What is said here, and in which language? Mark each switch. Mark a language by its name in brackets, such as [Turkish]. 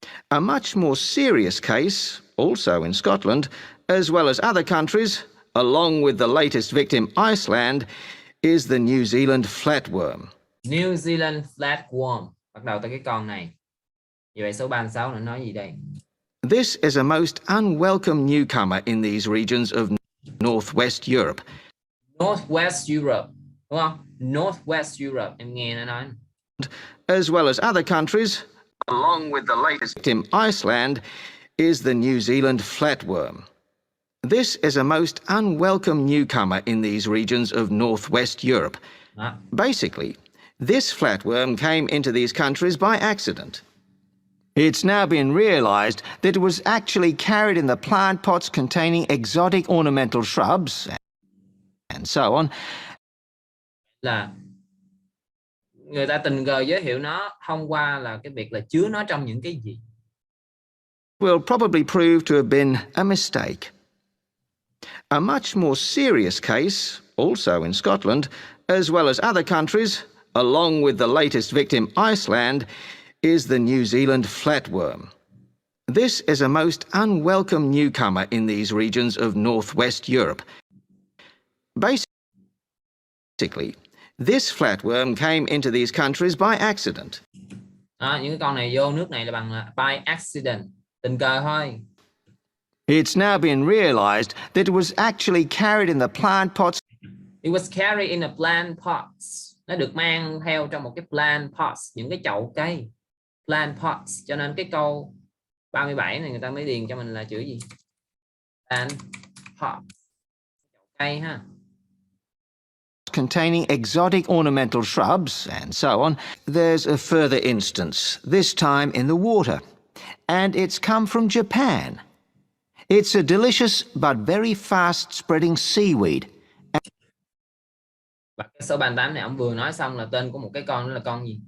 [English] A much more serious case, also in Scotland, as well as other countries, along with the latest victim, Iceland, is the New Zealand flatworm. [Vietnamese] New Zealand flatworm. Bắt đầu từ cái con này. Như vậy số 36 nó nói gì đây? [English] This is a most unwelcome newcomer in these regions of Northwest Europe. [Vietnamese] Northwest Europe, đúng không? Northwest Europe, em nghe nó nói. [English] As well as other countries, along with the latest victim, Iceland, is the New Zealand flatworm. This is a most unwelcome newcomer in these regions of Northwest Europe. Basically, this flatworm came into these countries by accident. It's now been realised that it was actually carried in the plant pots containing exotic ornamental shrubs and so on. [Vietnamese] Là người ta tình cờ giới thiệu nó thông qua là cái việc là chứa nó trong những cái gì. [English] Will probably prove to have been a mistake. A much more serious case, also in Scotland, as well as other countries, along with the latest victim, Iceland, is the New Zealand flatworm. This is a most unwelcome newcomer in these regions of Northwest Europe. Basically, this flatworm came into these countries by accident. [Vietnamese] Những cái con này vô nước này là bằng [English] by accident, [Vietnamese] tình cờ thôi. [English] It's now been realised that it was actually carried in the plant pots. It was carried in a plant pots. [Vietnamese] Nó được mang theo trong một cái plant pots, những cái chậu cây. Plant pots, cho nên cái câu 37 này người ta mới điền cho mình là chữ gì? Plant pots. Chậu cây ha. [English] Containing exotic ornamental shrubs and so on. There's a further instance, this time in the water. And it's come from Japan. It's a delicious but very fast-spreading seaweed. [Vietnamese] Và cái số 38 này ông vừa nói xong là tên của một cái con đó là con gì?